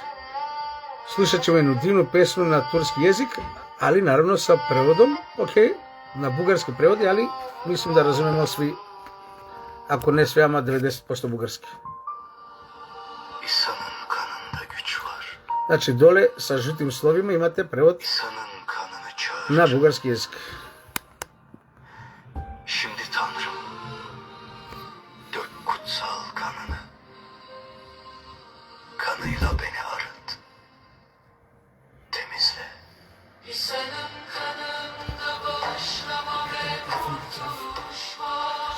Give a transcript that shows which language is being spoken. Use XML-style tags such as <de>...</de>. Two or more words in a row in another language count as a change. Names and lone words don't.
<sr>Слушат ćemo едну дивну песну на турски јазик, али наравно са преводом, на бугарски преводи, али мислим да разумемо сви, ако не сви, ама 90% бугарски. Значи, доле са жутим словима имате превод на бугарски јазик.</sr> <tr>Şimdi Tanrım, dök kutsal kanını, kanıyla beni arıt, temizle. İsa'nın kanında bağışlama ve kurtuluş var.</tr>